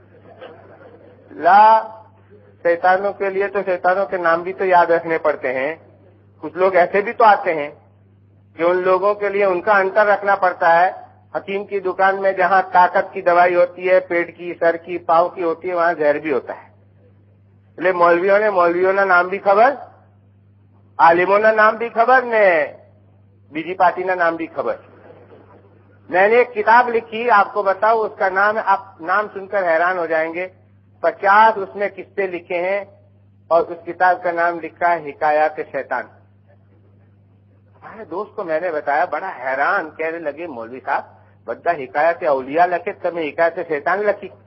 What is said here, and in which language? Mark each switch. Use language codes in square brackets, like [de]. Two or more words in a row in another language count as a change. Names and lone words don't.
[ur] لا, شیطانوں کے لیے تو شیطانوں کے نام بھی تو یاد رکھنے پڑتے ہیں. کچھ لوگ ایسے بھی تو آتے ہیں کہ ان لوگوں کے لیے ان کا انتر رکھنا پڑتا ہے. حکیم کی دکان میں جہاں طاقت کی دوائی ہوتی ہے, پیٹ کی, سر کی, پاؤں کی ہوتی ہے, وہاں زہر بھی ہوتا ہے. [gu] એટલે મૌલવીઓના નામ بھی ખબર, عالمોના નામ بھی ખબર ને બીજી પાર્ટીના નામ بھی ખબર. [ur] میں نے ایک کتاب لکھی, آپ کو بتاؤ اس کا نام, آپ نام سن کر حیران ہو جائیں گے. 50 اس میں قصے لکھے ہیں اور اس کتاب کا نام لکھا ہے حکایات شیطان. ہمارے دوست کو میں نے بتایا, بڑا حیران, کہنے لگے مولوی صاحب بدہ حکایت اولیاء لکھے, تمہیں حکایت شیطان لکھی.